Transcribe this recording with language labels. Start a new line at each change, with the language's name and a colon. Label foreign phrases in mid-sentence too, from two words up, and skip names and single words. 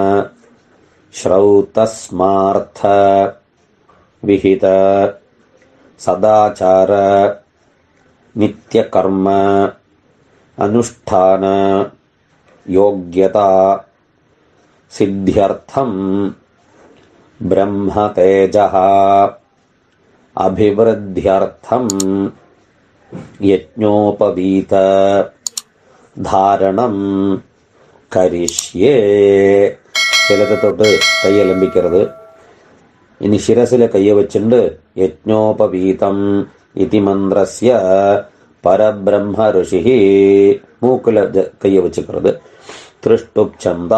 Sanskrit: श्रौतस्मार्थ विहित सदाचार नित्यकर्म अनुष्ठान योग्यता सिद्ध्यर्थं ब्रह्म तेजः अभिवृद्ध्यर्थं यज्ञोपवीत धारणं करिष्ये.
Tamil: சிலத்தை தொட்டு கையை லம்பிக்கிறது. இனி சிரசில கையை வச்சுண்டு
Sanskrit: यज्ञोपवीतम् इति मन्त्रस्य परब्रह्म ऋषि.
Tamil: மூக்குல கையை வச்சுக்கிறது.
Sanskrit: त्रिष्टुप् छन्दा.